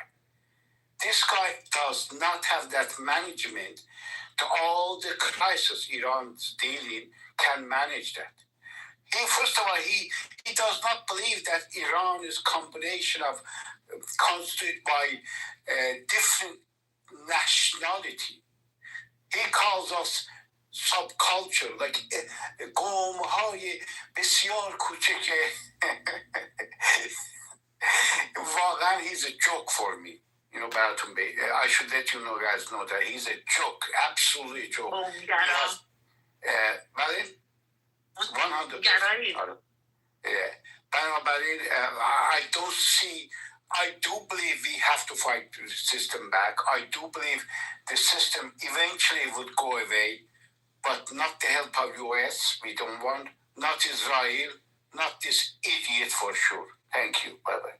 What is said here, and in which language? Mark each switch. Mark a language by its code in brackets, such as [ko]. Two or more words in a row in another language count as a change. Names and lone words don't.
[en] This guy does not have that management to all the crises Iran's dealing, can manage that. First of all, he does not believe that Iran is a combination of constituted by different nationality. He calls us subculture, like [fa] قوم‌های بسیار کوچک. [en] واقعا he's a joke for me. You know, Baratumbe. I should let you know, guys, know that he's a joke, absolutely a joke. Oh, [fa] بله 100%. [en] بنابراین I do believe we have to fight the system back. I do believe the system eventually would go away, but not the help of US. We don't want, not Israel, not this idiot for sure. Thank you. Bye-bye.